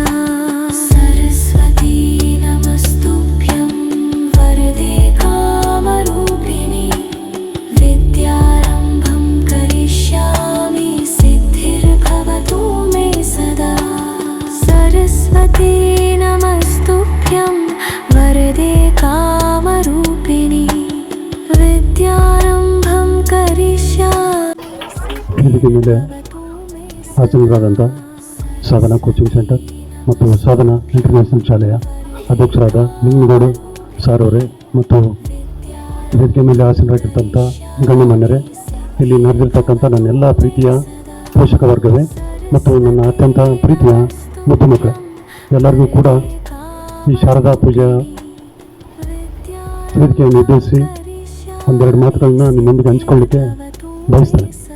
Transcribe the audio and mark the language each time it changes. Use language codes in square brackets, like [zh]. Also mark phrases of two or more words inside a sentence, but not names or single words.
[sa] सरस्वती नमस्तुभ्यं वरदे कामरूपिणी विद्यारंभं करिष्यामि सिद्धिर्भवतु मे सदा. सरस्वती नमस्तुभ्यं वरदे कामरूपिणी विद्यारंभं करिष्यामि. [kn] ವೇದಿಕೆ ಮೇಲೆ ಹಾಸನರಾದಂಥ ಸಾಧನಾ ಕೋಚಿಂಗ್ ಸೆಂಟರ್ ಮತ್ತು ಸಾಧನಾ ಇಂಟರ್ನ್ಯಾಷನಲ್ ಶಾಲೆಯ ಅಧ್ಯಕ್ಷರಾದ ಲಿಂಗನಗೌಡ ಸಾರ್ ಅವರೇ ಮತ್ತು ವೇದಿಕೆ ಮೇಲೆ ಹಾಸನರಾಗಿರ್ತಂಥ ಗಣ್ಯಮಾನ್ಯರೇ, ಇಲ್ಲಿ ನಡೆದಿರ್ತಕ್ಕಂಥ ನನ್ನೆಲ್ಲ ಪ್ರೀತಿಯ ಪೋಷಕ ವರ್ಗವೇ ಮತ್ತು ನನ್ನ ಅತ್ಯಂತ ಪ್ರೀತಿಯ ಮುದ್ದು ಮಕ್ಕಳೇ, ಎಲ್ಲರಿಗೂ ಕೂಡ ಈ ಶಾರದಾ ಪೂಜೆಯ ವೇದಿಕೆಯನ್ನು ಉದ್ದೇಶಿಸಿ ಒಂದೆರಡು ಮಾತುಗಳನ್ನ ನಿಮ್ಮೊಂದಿಗೆ ಹಂಚಿಕೊಳ್ಳಿಕ್ಕೆ ಬಯಸ್ತೇನೆ.